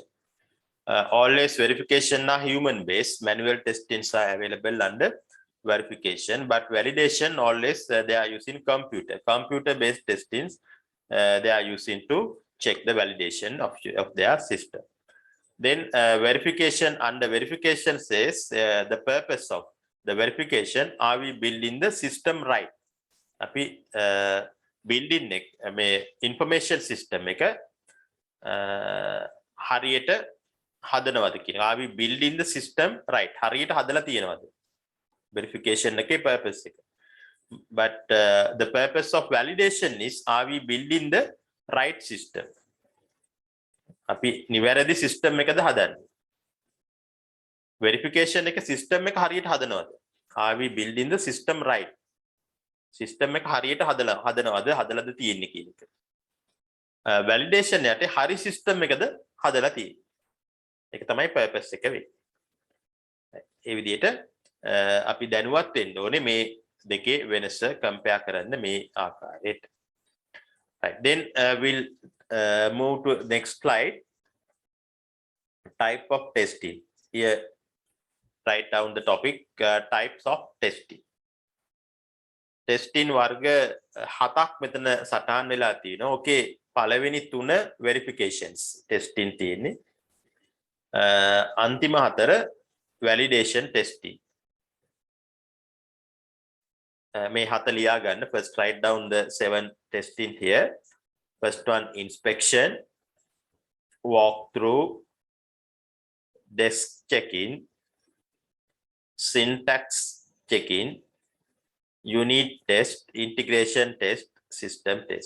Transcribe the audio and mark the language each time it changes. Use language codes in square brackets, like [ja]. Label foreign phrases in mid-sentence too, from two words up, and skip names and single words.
[en] Always verification are human based, manual testings are available under verification, but validation always they are using computer based testings they are using to check the validation of their system. Then verification, under verification says the purpose of the verification, are we building the system right? [si] Api [en] building information system [si] එක හරියට හදනවද කියන. [en] Are we building the system right? [si] හරියට හදලා තියෙනවද? [en] Verification purpose. But the purpose of validation is, are we building the right system? [si] අපි නිවැරදි system එකද හදන්නේ? Verification එක system එක හරියට හදනවද? [en] Are we building the system right? [si] System එක හරියට හදනවද හදලාද තියෙන්නේ කියන එක. Validation යටේ හරි system එකද හදලා තියෙන්නේ. ඒක තමයි purpose එක වෙන්නේ. ඒ විදිහට අපි දැනුවත් වෙන්න ඕනේ මේ දෙකේ වෙනස compare කරන්න මේ ආකාරයට. [en] Right, then we'll move to next slide. type of testing. Here, write down the topic, types of testing. [si] Testing වර්ග හතක් මෙතන සටහන් වෙලා තියෙනවා. Okay, පළවෙනි තුන [en] verifications testing [si] තියෙන්නේ. අන්තිම හතර [en] validation testing. [si] මේ හත ලියා ගන්න. [en] First write down the 7 testing here. First one, inspection, walkthrough, desk check-in, syntax check-in, unit test, integration test, system test.